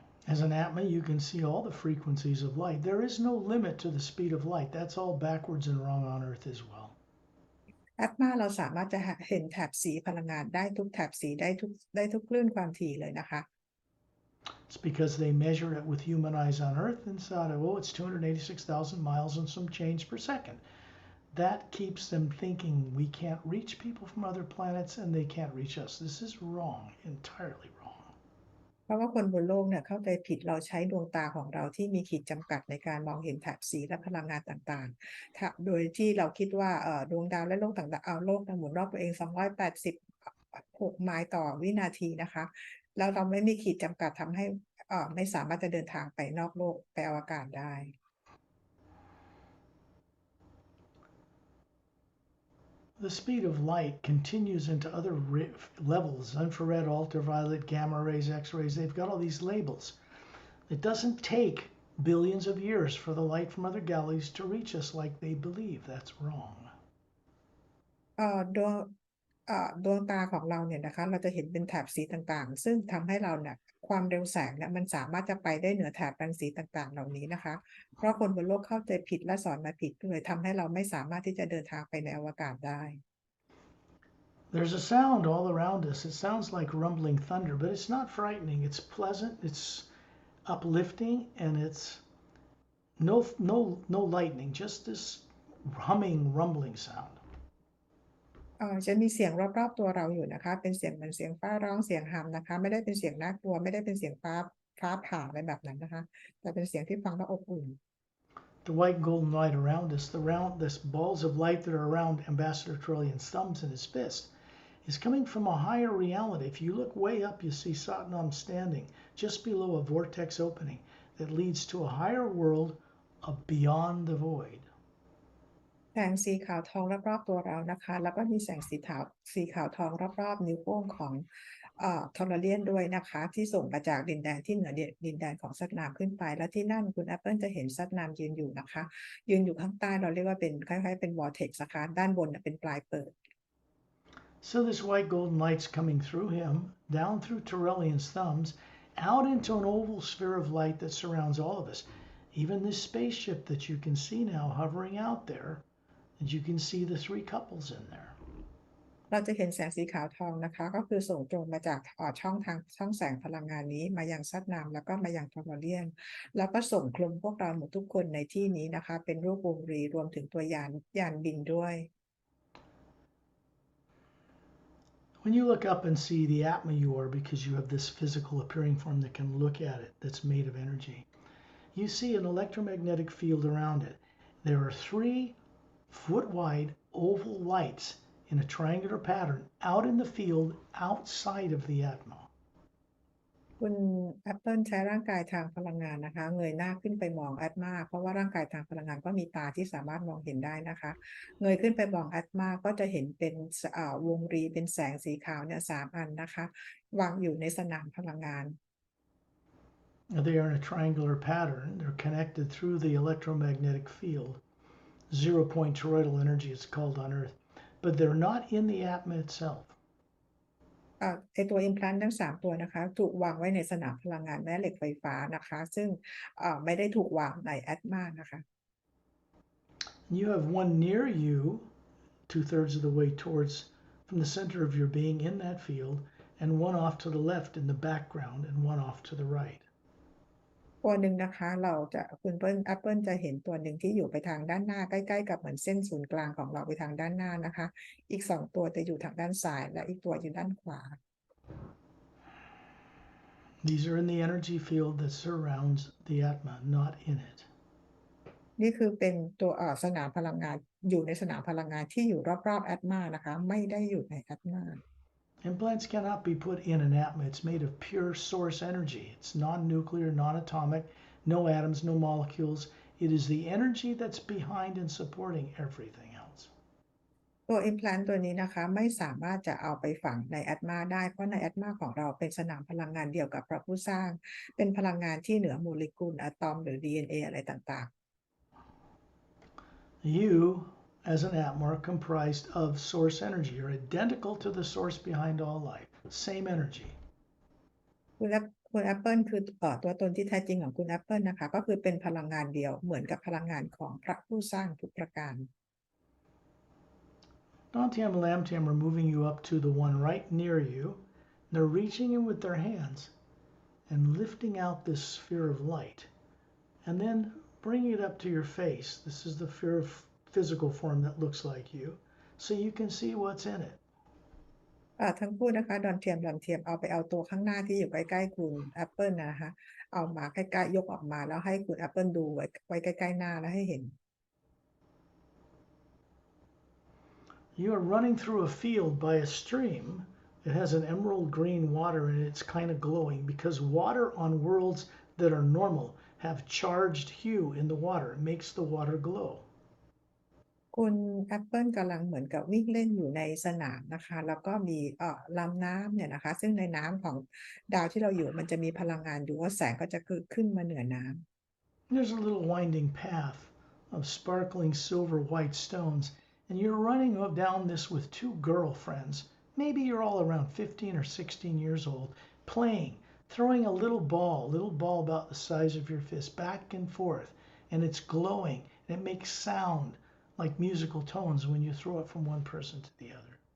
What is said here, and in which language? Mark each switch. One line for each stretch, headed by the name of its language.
English: As an Atma, you can see all the frequencies of light. There is no limit to the speed of light. That's all backwards and wrong on Earth as well.
Thai: แอดมาเราสามารถจะเห็นแถบสีพลังงานได้ทุกแถบสีได้ทุกคลื่นความถี่เลยนะคะ
English: It's because they measure it with human eyes on Earth and thought, oh, it's 286,000 miles and some change per second. That keeps them thinking we can't reach people from other planets and they can't reach us. This is wrong, entirely wrong.
Thai: เพราะว่าคนบนโลกเนี่ยเข้าใจผิดเราใช้ดวงตาของเราที่มีขีดจำกัดในการมองเห็นแถบสีและพลังงานต่างๆโดยที่เราคิดว่าดวงดาวและโลกต่างๆโลกหมุนรอบตัวเอง286ไมล์ต่อวินาทีนะคะแล้วเราไม่มีขีดจำกัดทำให้ไม่สามารถจะเดินทางไปนอกโลกไปอวกาศได้
English: The speed of light continues into other levels, infrared, ultraviolet, gamma rays, X-rays. They've got all these labels. It doesn't take billions of years for the light from other galaxies to reach us like they believe. That's wrong.
Thai: ดวงดวงตาของเราเนี่ยนะคะเราจะเห็นเป็นแถบสีต่างๆซึ่งทำให้เราเนี่ยความเร็วแสงเนี่ยมันสามารถจะไปได้เหนือแถบรังสีต่างๆเหล่านี้นะคะเพราะคนบนโลกเข้าใจผิดและสอนมาผิดเลยทำให้เราไม่สามารถที่จะเดินทางไปในอวกาศได้
English: There's a sound all around us. It sounds like rumbling thunder, but it's not frightening. It's pleasant, it's uplifting, and it's no lightning, just this humming, rumbling sound.
Thai: จะมีเสียงรอบๆตัวเราอยู่นะคะเป็นเสียงเหมือนเสียงฟ้าร้องเสียงหัมนะคะไม่ได้เป็นเสียงน่ากลัวไม่ได้เป็นเสียงฟ้าผ่าอะไรแบบนั้นนะคะแต่เป็นเสียงที่ฟังแล้วอบอุ่น
English: The white and golden light around us, this balls of light that are around Ambassador Trillian's thumbs and his fist, is coming from a higher reality. If you look way up, you see Satnam standing just below a vortex opening that leads to a higher world of beyond the void.
Thai: แสงสีขาวทองรอบๆตัวเรานะคะแล้วก็มีแสงสีขาวทองรอบๆนิ้วโป้งของทอร์เรียนด้วยนะคะที่ส่งมาจากดินแดนที่เหนือดินแดนของซัตนามขึ้นไปและที่นั่นคุณแอปเปิลจะเห็นซัตนามยืนอยู่นะคะยืนอยู่ข้างใต้เราเรียกว่าเป็นคล้ายๆเป็นวอร์เท็กซ์นะคะด้านบนเป็นปลายเปิด
English: So this white golden light's coming through him, down through Tyrrellian's thumbs, out into an oval sphere of light that surrounds all of us. Even this spaceship that you can see now hovering out there, and you can see the three couples in there.
Thai: เราจะเห็นแสงสีขาวทองนะคะก็คือส่งตรงมาจากช่องแสงพลังงานนี้มายังซัตนามแล้วก็มายังทอร์เรียนแล้วก็ส่งคลุมพวกเราหมดทุกคนในที่นี้นะคะเป็นรูปวงรีรวมถึงตัวยานบินด้วย
English: When you look up and see the Atma you are, because you have this physical appearing form that can look at it, that's made of energy, you see an electromagnetic field around it. There are 3-foot-wide oval lights in a triangular pattern out in the field outside of the Atma.
Thai: คุณแอปเปิลใช้ร่างกายทางพลังงานนะคะเงยหน้าขึ้นไปมองแอตมาเพราะว่าร่างกายทางพลังงานก็มีตาที่สามารถมองเห็นได้นะคะเงยขึ้นไปมองแอตมาก็จะเห็นเป็นวงรีเป็นแสงสีขาวเนี่ย3 อันนะคะวางอยู่ในสนามพลังงาน
English: They are in a triangular pattern. They're connected through the electromagnetic field. 0-point toroidal energy it's called on Earth. But they're not in the Atma itself.
Thai: ตัว implant ทั้ง3ตัวนะคะถูกวางไว้ในสนามพลังงานแม่เหล็กไฟฟ้านะคะซึ่งไม่ได้ถูกวางในแอตมานะคะ
English: You have one near you, 2/3 of the way towards from the center of your being in that field, and one off to the left in the background, and one off to the right.
Thai: ตัวหนึ่งนะคะคุณแอปเปิลจะเห็นตัวหนึ่งที่อยู่ไปทางด้านหน้าใกล้ๆกับเหมือนเส้นศูนย์กลางของเราไปทางด้านหน้านะคะอีก2ตัวจะอยู่ทางด้านซ้ายและอีกตัวอยู่ด้านขวา
English: These are in the energy field that surrounds the Atma, not in it.
Thai: นี่คือเป็นตัวสนามพลังงานอยู่ในสนามพลังงานที่อยู่รอบๆแอตมานะคะไม่ได้อยู่ในแอตมา
English: Implants cannot be put in an Atma. It's made of pure source energy. It's non-nuclear, non-atomic, no atoms, no molecules. It is the energy that's behind and supporting everything else.
Thai: ตัว implant ตัวนี้นะคะไม่สามารถจะเอาไปฝังในแอตมาได้เพราะในแอตมาของเราเป็นสนามพลังงานเดียวกับพระผู้สร้างเป็นพลังงานที่เหนือโมเลกุลอะตอมหรือ DNA อะไรต่างๆ
English: You, as an Atma, are comprised of source energy. You're identical to the source behind all life. Same energy.
Thai: คุณแอปเปิลคือตัวตนที่แท้จริงของคุณแอปเปิลนะคะก็คือเป็นพลังงานเดียวเหมือนกับพลังงานของพระผู้สร้างทุกประการ
English: Dantian and Lamtian are moving you up to the one right near you. They're reaching in with their hands and lifting out this sphere of light and then bringing it up to your face. This is the physical form that looks like you, so you can see what's in it.
Thai: ทั้งคู่นะคะดอนเทียมลำเทียมเอาไปเอาตัวข้างหน้าที่อยู่ใกล้ๆคุณแอปเปิลนะคะเอามาใกล้ๆยกออกมาแล้วให้คุณแอปเปิลดูไว้ใกล้ๆหน้าแล้วให้เห็น
English: You are running through a field by a stream. It has an emerald green water and it's kind of glowing because water on worlds that are normal have charged hue in the water. It makes the water glow.
Thai: คุณแอปเปิลกำลังเหมือนกับวิ่งเล่นอยู่ในสนามนะคะแล้วก็มีลำน้ำเนี่ยนะคะซึ่งในน้ำของดาวที่เราอยู่มันจะมีพลังงานอยู่ว่าแสงก็จะขึ้นมาเหนือน้ำ
English: There's a little winding path of sparkling silver white stones, and you're running down this with two girlfriends. Maybe you're all around 15 or 16 years old, playing, throwing a little ball about the size of your fist, back and forth, and it's glowing, and it makes sound like musical tones when you throw it from one person to the other.